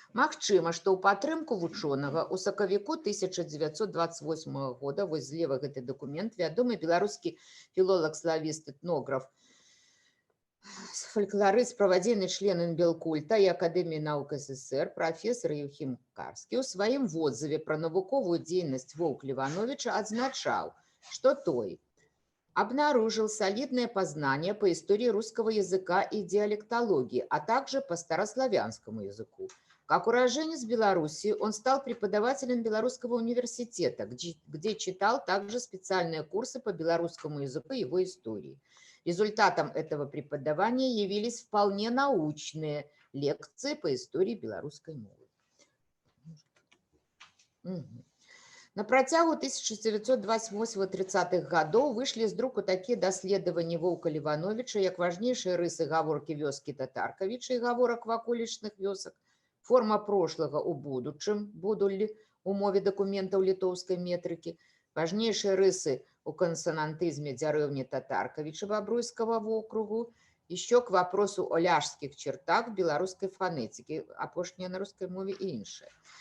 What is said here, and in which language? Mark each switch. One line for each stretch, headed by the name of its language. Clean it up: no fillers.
Belarusian: Магчыма, што ў падтрымку вучонага ў сакавіку 1928 года, вось злева гэты дакумент, вядомы беларускі філолаг-славіст, этнограф, фалькларыст, правадзейны член інбелкульта і Акадэміі навук СССР прафесор Еўхім Карскі ў сваім водзыве пра навуковую дзейнасць Воўк Лівановіча адзначаў, што той
Russian: обнаружил солидное познание по истории русского языка и диалектологии, а также по старославянскому языку. Как уроженец Беларуси, он стал преподавателем Белорусского университета, где читал также специальные курсы по белорусскому языку и его истории. Результатом этого преподавания явились вполне научные лекции по истории белорусской мовы.
Belarusian: На працягу 1928-30-х гадоў вышлі з друку такія даследаванні Воўка Лівановіча, як важнейшыя рысы гаворкі вёскі Татаркавіча і гаворак ваколічных вёсак, форма прошлага ў будучым, будуллі, у мове дакументаў літоўскай метрыкі, важнейшыя рысы у кансанантызме дзярэўні Татаркавіча Бабруйскага вокругу,
Russian: еще к вопросу о
Belarusian: ляжскіх чертах беларускай фанетыкі, апошняя на рускай мове і іншае.